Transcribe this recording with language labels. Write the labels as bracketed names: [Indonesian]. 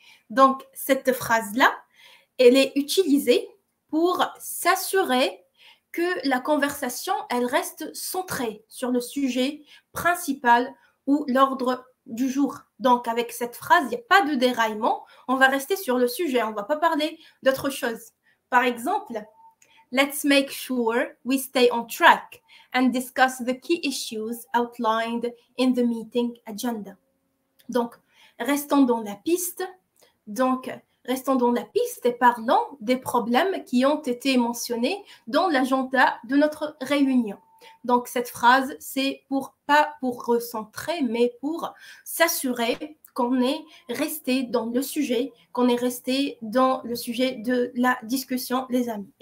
[French] Donc, cette phrase-là, elle est utilisée pour s'assurer que la conversation, elle reste centrée sur le sujet principal ou l'ordre du jour. Donc, avec cette phrase, il n'y a pas de déraillement. On va rester sur le sujet. On ne va pas parler d'autre chose. Par exemple, [English] let's make sure we stay on track and discuss the key issues outlined in the meeting agenda. [French] Donc, restons dans la piste. Donc, restons dans la piste et parlons des problèmes qui ont été mentionnés dans l'agenda de notre réunion. Donc, cette phrase, c'est pas pour recentrer, mais pour s'assurer qu'on est resté dans le sujet, qu'on est resté dans le sujet de la discussion, les amis.